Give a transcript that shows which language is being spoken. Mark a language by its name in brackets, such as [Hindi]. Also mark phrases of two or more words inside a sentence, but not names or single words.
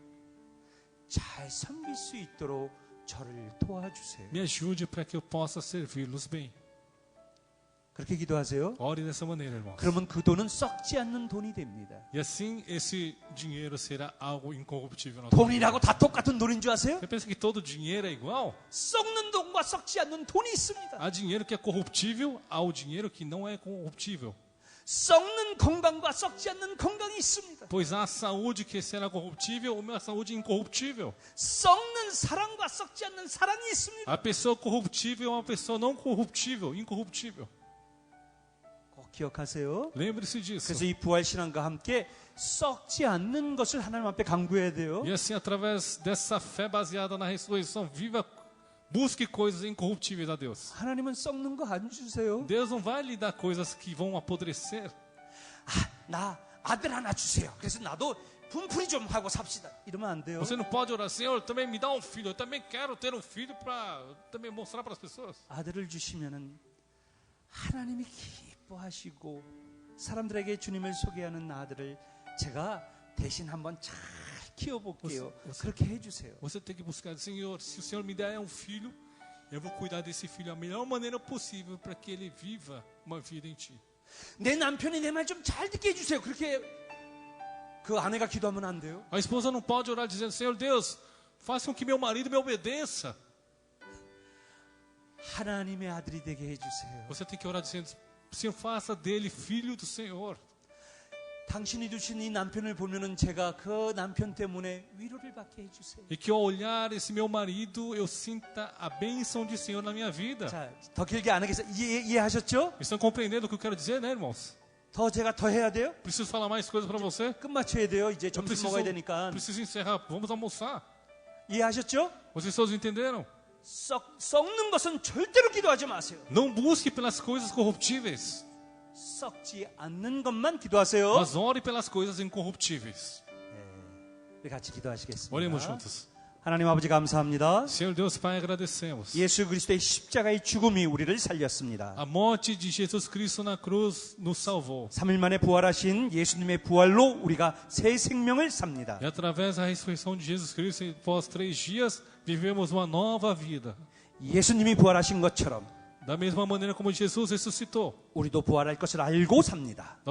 [Korean] 잘 섬길 수 있도록 저를 도와주세요. [Portuguese] Me ajude para que eu possa servi-los bem. [Korean] 그렇게 기도하세요. [Portuguese] Ore dessa maneira, irmãos. [Korean] 그러면 그 돈은 썩지 않는 돈이 됩니다. [Portuguese] E assim esse dinheiro será algo incorruptível. Na [Korean] 돈이라고 다 똑같은 돈인 줄 아세요? [Portuguese] Você pensa que todo dinheiro é igual? [Korean] 썩는 돈과 썩지 않는 돈이 있습니다. [Portuguese] Há dinheiro que é corruptível, há o dinheiro que não é corruptível. [Korean] 썩는 건강과 썩지 않는 건강이 있습니다. [Portuguese] Pois há a saúde que será corruptível, ou a saúde incorruptível. [Korean] 썩는 사랑과 썩지 않는 사랑이 있습니다. [Portuguese] A pessoa corruptível é uma pessoa não corruptível, incorruptível. [Korean] 꼭 기억하세요. [Portuguese] Lembre-se disso. [Korean] 그래서 이 부활 신앙과 함께 썩지 않는 것을 하나님 앞에 강구해야 돼요. [Portuguese] E assim, através dessa fé baseada na ressurreição, busque coisas incorruptíveis a Deus. [Korean] 하나님은 썩는 거 안 주세요. [Portuguese] Deus não vai lhe dar coisas que vão apodrecer. [Korean] 나 아들 하나 주세요. 그래서 나도 분풀이 좀 하고 삽시다. 이러면 안 돼요. [Portuguese] Você não pode orar, Senhor, também me dá um filho. Eu também quero ter um filho para também mostrar para as pessoas. [Korean] 아들을 주시면은 하나님이 기뻐하시고 사람들에게 주님을 소개하는 아들을 제가 대신 한번 잘 키워볼게요. 그렇게 해주세요. [Portuguese] Você tem que buscar, Senhor, se o Senhor me der um filho, eu vou cuidar desse filho da melhor maneira possível para que ele viva uma vida em Ti. [Korean] 내 남편이 내 말 좀 잘 듣게 해주세요. 그렇게 그 아내가 기도하면 안 돼요. [Portuguese] A esposa não pode orar dizendo, Senhor Deus, faça com que meu marido me obedeça. [Korean] 하나님의 아들이 되게 해주세요. [Portuguese] Você tem que orar dizendo, Senhor, faça dele filho do Senhor. [Korean] 당신이 주신 이 남편을 보면은 제가 그 남편 때문에 위로를 받게 해주세요. [Portuguese] E que ao olhar esse meu marido, eu sinta a bênção de Senhor na minha vida. [Korean] 자, 더 길게 안 하겠어요. 이해하셨죠? [Portuguese] Estão compreendendo o que eu quero dizer, né, irmãos? [Korean] 제가 더 해야 돼요? [Portuguese] Preciso falar mais coisas para você? [Korean] 끝 맞춰야 돼요. 이제 [Portuguese] Eu [Korean] 점심 먹어야 되니까. [Portuguese] preciso encerrar. Vamos almoçar. [Korean] 이해하셨죠? [Portuguese] Vocês todos entenderam? [Korean] 썩는 것은 절대로 기도하지 마세요. [Portuguese] Não busque pelas coisas corruptíveis, [Korean] 썩지 않는 것만 기도하세요. [Portuguese] mas ore pelas coisas incorruptíveis. [Korean] 우리 같이 기도하시겠습니다. [Portuguese] Oremos juntos. [Korean] 하나님 아버지 감사합니다. [Portuguese] Senhor Deus Pai, agradecemos. [Korean] 예수 그리스도의 십자가의 죽음이 우리를 살렸습니다. [Portuguese] A morte de Jesus Cristo na cruz nos salvou. [Korean] 3일 만에 부활하신 예수님의 부활로 우리가 새 생명을 삽니다. [Portuguese] E através da ressurreição de Jesus Cristo, após 3 dias, vivemos uma nova vida. [Korean] 예수님이 부활하신 것처럼 [Portuguese] Da mesma maneira como Jesus ressuscitou. [Korean] 우리도 부활할 것을 알고 삽니다.